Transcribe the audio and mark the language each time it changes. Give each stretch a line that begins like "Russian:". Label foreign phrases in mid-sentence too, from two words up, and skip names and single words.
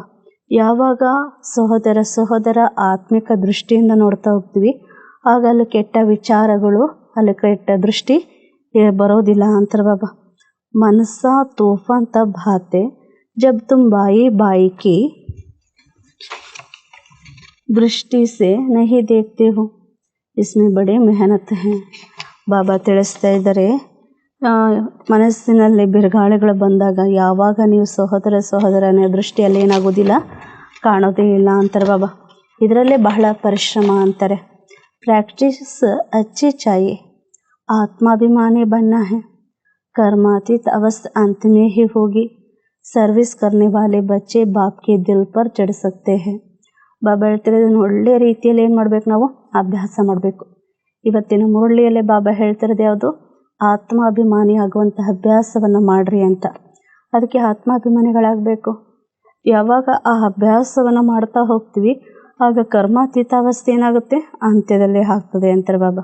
Kannada: ಯಾವಾಗ ಸಹೋದರ ಆತ್ಮಿಕ ದೃಷ್ಟಿಯಿಂದ ನೋಡ್ತಾ ಹೋಗ್ತೀವಿ, ಆಗ ಅಲ್ಲಿ ಕೆಟ್ಟ ವಿಚಾರಗಳು, ಅಲ್ಲಿ ಕೆಟ್ಟ ದೃಷ್ಟಿ ಬರೋದಿಲ್ಲ ಅಂತಾರೆ ಬಾಬಾ.
Hindi: मनसा तूफान तब आते जब तुम बाई बाई की दृष्टि से नहीं देखते हो. इसमें बड़ी मेहनत है.
Kannada: ಬಾಬಾ ತಿಳಿಸ್ತಾ ಇದ್ದಾರೆ, ಮನಸ್ಸಿನಲ್ಲಿ ಬಿರುಗಾಳಿಗಳು ಬಂದಾಗ ಯಾವಾಗ ನೀವು ಸಹೋದರನ ದೃಷ್ಟಿಯಲ್ಲಿ ಏನಾಗೋದಿಲ್ಲ, ಕಾಣೋದೇ ಇಲ್ಲ ಅಂತಾರೆ ಬಾಬಾ. ಇದರಲ್ಲೇ ಬಹಳ ಪರಿಶ್ರಮ ಅಂತಾರೆ.
Hindi: प्रैक्टिस अच्छी चाहिए, आत्माभिमानी बनना है, कर्मातीत अवस्था अंत में ही होगी, सर्विस करने वाले बच्चे बाप के दिल पर चढ़ सकते हैं.
Kannada: ಬಾಬಾ ಹೇಳ್ತಾರೆ, ಇದನ್ನು ಒಳ್ಳೆಯ ರೀತಿಯಲ್ಲಿ ಏನು ಮಾಡಬೇಕು, ನಾವು ಅಭ್ಯಾಸ ಮಾಡಬೇಕು. ಇವತ್ತಿನ ಮುರಳಿಯಲ್ಲೇ ಬಾಬಾ ಹೇಳ್ತಿರೋದು ಯಾವುದು, ಆತ್ಮಾಭಿಮಾನಿ ಆಗುವಂತಹ ಅಭ್ಯಾಸವನ್ನು ಮಾಡ್ರಿ ಅಂತ. ಅದಕ್ಕೆ ಆತ್ಮಾಭಿಮಾನಿಗಳಾಗಬೇಕು. ಯಾವಾಗ ಆ ಅಭ್ಯಾಸವನ್ನು ಮಾಡ್ತಾ ಹೋಗ್ತೀವಿ ಆಗ ಕರ್ಮಾತೀತಾವಸ್ಥೆ ಏನಾಗುತ್ತೆ, ಅಂತ್ಯದಲ್ಲೇ ಆಗ್ತದೆ ಅಂತಾರೆ ಬಾಬಾ.